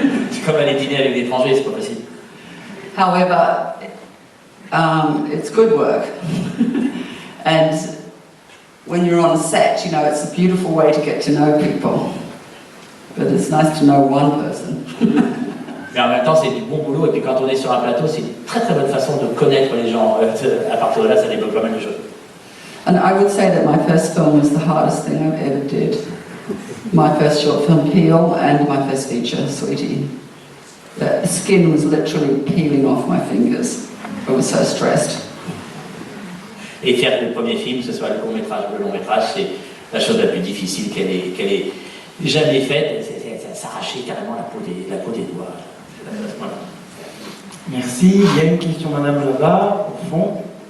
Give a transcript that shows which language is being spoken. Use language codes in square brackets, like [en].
[fr] C'est comme aller dîner avec des étrangers, c'est pas facile. [en] However, it's good work. And when you're on set, it's a beautiful way to get to know people. But it's nice to know one person. [fr] Mais en même temps, c'est du bon boulot. Et puis quand on est sur un plateau, c'est une très très bonne façon de connaître les gens. À partir de là, ça débloque pas mal de choses. [en] And I would say that my first film was the hardest thing I've ever did. My first short film, Peel, and my first feature, Sweetie. The skin was literally peeling off my fingers. I was so stressed. [fr] Et faire le premier film, que ce soit le long métrage, c'est la chose la plus difficile qu'elle ait jamais faite. C'est s'arracher carrément la peau des doigts. Voilà. Merci. Il y a une question, madame, là-bas, au fond.